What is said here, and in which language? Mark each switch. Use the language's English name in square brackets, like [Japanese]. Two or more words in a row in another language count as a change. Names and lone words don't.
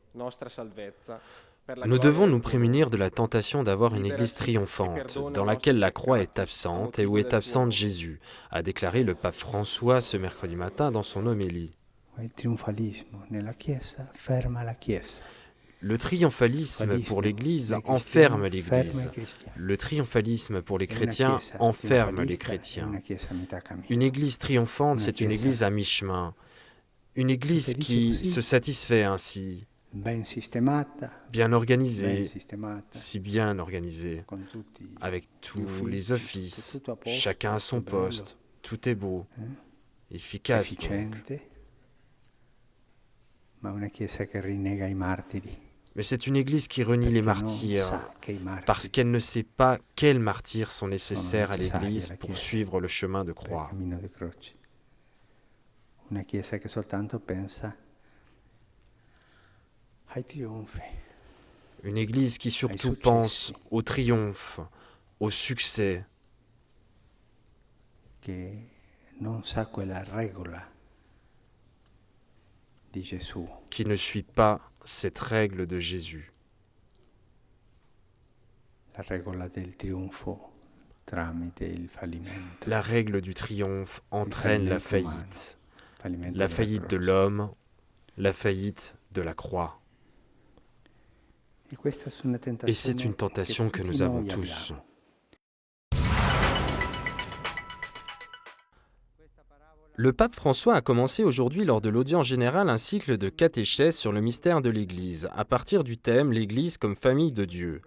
[French] Nous devons nous prémunir de la tentation d'avoir une église triomphante, dans laquelle la croix est absente et où est absente Jésus, a déclaré le pape François ce mercredi matin dans son homélie. [Italian] Il trionfalisme nella Chiesa ferma la Chiesa. [French] Le triomphalisme pour l'Église enferme l'Église. Le triomphalisme pour les chrétiens enferme les chrétiens. Une Église triomphante, c'est une Église à mi-chemin. Une Église qui se satisfait ainsi, bien organisée, si bien organisée, avec tous les offices, chacun à son poste, tout est beau, efficace donc. Mais c'est une Église qui renie les martyrs, parce qu'elle ne sait pas quels martyrs sont nécessaires à l'Église pour suivre le chemin de croix. [Italian] Una Chiesa che soltanto pensa ai trionfi. [French] Une Église qui surtout pense au triomphe, au succès. [Italian] Che non sa quella regola di Gesù. [French] Qui ne suit pas cette règle de Jésus. [Italian] La regola del trionfo tramite il fallimento. [French] La règle du triomphe entraîne la faillite. La faillite de l'homme, la faillite de la croix. Et c'est une tentation que nous avons tous. Le pape François a commencé aujourd'hui lors de l'audience générale un cycle de catéchèse sur le mystère de l'Église, à partir du thème « L'Église comme famille de Dieu ».